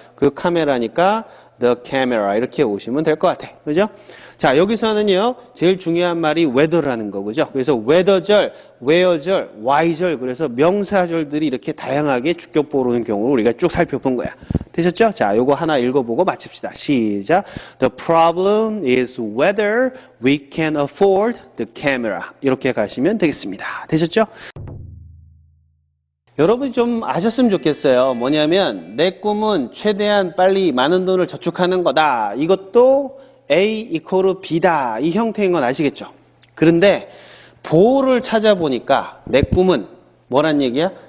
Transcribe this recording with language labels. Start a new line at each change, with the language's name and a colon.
Korean: 그 카메라니까 the camera 이렇게 오시면 될 것 같아. 그죠? 자, 여기서는요, 제일 중요한 말이 whether라는 거, 그죠? 그래서 whether절, where절, why절, 그래서 명사절들이 이렇게 다양하게 주격보로 오는 경우를 우리가 쭉 살펴본 거야. 되셨죠? 자, 요거 하나 읽어보고 마칩시다. 시작.
English: The problem is whether we can afford the camera.
Korean: 이렇게 가시면 되겠습니다. 되셨죠? 여러분이 좀 아셨으면 좋겠어요. 뭐냐면, 내 꿈은 최대한 빨리 많은 돈을 저축하는 거다. 이것도 A 이퀄 B다. 이 형태인 건 아시겠죠? 그런데 보호를 찾아보니까 내 꿈은 뭐란 얘기야?